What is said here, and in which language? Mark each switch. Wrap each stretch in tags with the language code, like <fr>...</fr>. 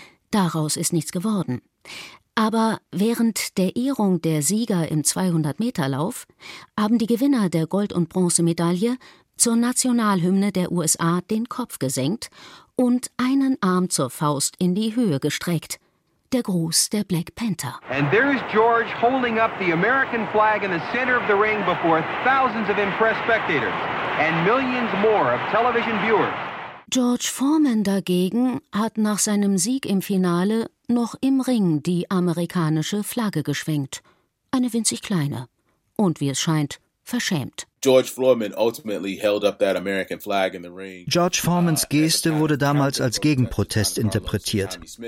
<de>Daraus ist nichts geworden. Aber während der Ehrung der Sieger im 200-Meter-Lauf haben die Gewinner der Gold- und Bronzemedaille zur Nationalhymne der USA den Kopf gesenkt und einen Arm zur Faust in die Höhe gestreckt. Der Gruß der Black Panther.</de> <en>And there is George holding up the American flag in the center of the ring before thousands of impressed spectators and millions more of television viewers.</en> <de>George Foreman dagegen hat nach seinem Sieg im Finale noch im Ring die amerikanische Flagge geschwenkt. Eine winzig kleine. Und wie es scheint, verschämt. George Foremans Geste wurde damals als Gegenprotest interpretiert.</de>